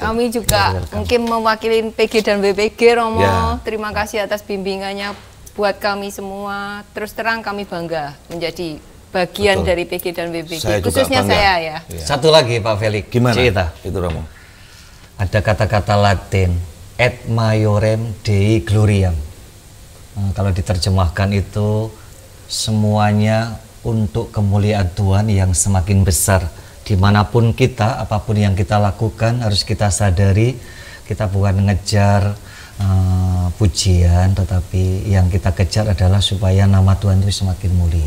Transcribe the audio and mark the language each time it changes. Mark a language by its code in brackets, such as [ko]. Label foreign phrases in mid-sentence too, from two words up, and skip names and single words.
[id] Kami juga mungkin mewakili PG dan BPG Romo. Terima kasih atas bimbingannya buat kami semua. Terus terang kami bangga menjadi bagian dari PG dan BPG. Khususnya saya ya. Satu lagi Pak Felix. Gimana? Cita. Itu Romo. Ada kata-kata Latin [la] et maiorem Dei gloriam. [id] Kalau diterjemahkan itu semuanya untuk kemuliaan Tuhan yang semakin besar. Dimanapun kita, apapun yang kita lakukan harus kita sadari kita bukan mengejar pujian, tetapi yang kita kejar adalah supaya nama Tuhan itu semakin mulia.